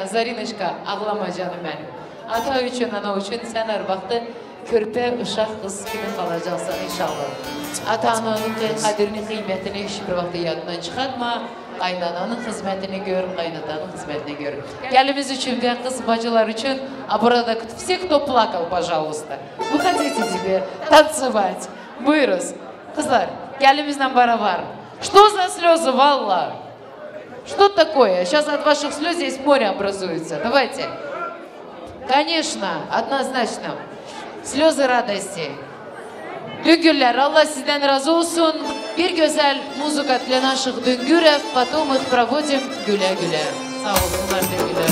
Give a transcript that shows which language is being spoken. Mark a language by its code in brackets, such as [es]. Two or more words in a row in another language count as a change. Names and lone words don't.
[tr] Zarinuşka ağlama canım benim. Ata üçün, ana üçün sen her vakti körpe, uşaq, kız gibi kalacaksan inşallah. Atanın kadrini, kıymetini hiçbir vakti yadından çıkartma. Kaynananın hizmetini gör, kaynatanın hizmetini gör. Gelimiz için ve kız bacılar için burada [ru] все, кто плакал, пожалуйста. Вы хотите теперь танцевать? [tr] Buyuruz. Kızlar, gelimizle beraber. [ru] Что за слезы, Валла? Что такое? Сейчас от ваших слез здесь море образуется. Давайте. Конечно, однозначно. Слезы радости. [tr] Düngürler, Allah sizden razı olsun. Bir güzel muzika [ru] для наших düngürev. Потом их проводим güle-güle. [tr] Sağ olsunlar düngürler.